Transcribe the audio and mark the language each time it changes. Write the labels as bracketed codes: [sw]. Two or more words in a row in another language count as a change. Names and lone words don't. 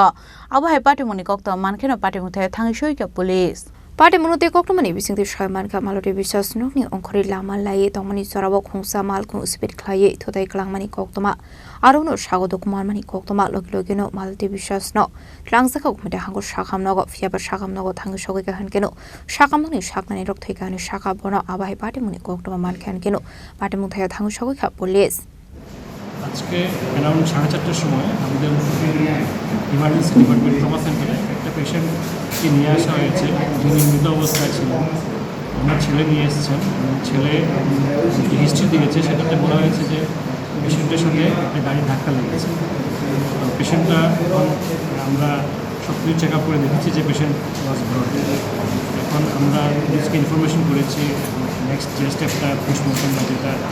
[brx] आबहाय पाटिमुंनि कक्ता मानखेनो पाटिमुं थाय थांगिसोयका पुलिस पाटिमुंते कक्तमनि बिसिंति सयमानका मालती बिश्वास नुकनि अंखरि लामा लाये तमनि सराबो खुंसा मालखुं स्पिड खाये थुदाय कलांमानि कक्तमा आरोनो सागो कुमारमानि कक्तमा लगिलगिनो मालती बिश्वास न लांजाखौ गुमते हांगो साखामनगो फियाबा साखामनगो थांगिसोयका हनकेनो साखामनि साखनानि रक थैगानि साखा बनो आबहाय पाटिमुंनि कक्तमा मानखेनकेनो पाटिमुं थाय थांगिसोयका पुलिस [bn] আজকে অ্যারাউন্ড 4:30টার সময় আমাদের [en] emergency department trauma center [bn] একটা পেশেন্টকে নিয়ে আসা হয়েছে যিনি মৃত অবস্থায় ছিলেন আমার ছেলে নিয়ে এসেছেন ছেলে হিস্ট্রি দিয়েছে সেটাতে বলা হয়েছে যে পেশেন্টের সঙ্গে একটা গাড়ি ধাক্কা লেগেছে পেশেন্টটা আমরা সব কিছু [en] check up [bn] করে দেখেছি যে [en] patient was brought [bn] এখন আমরা পুলিশকে ইনফরমেশন করেছি নেক্সট যে স্টেপটা পোস্টমর্টম বা যেটা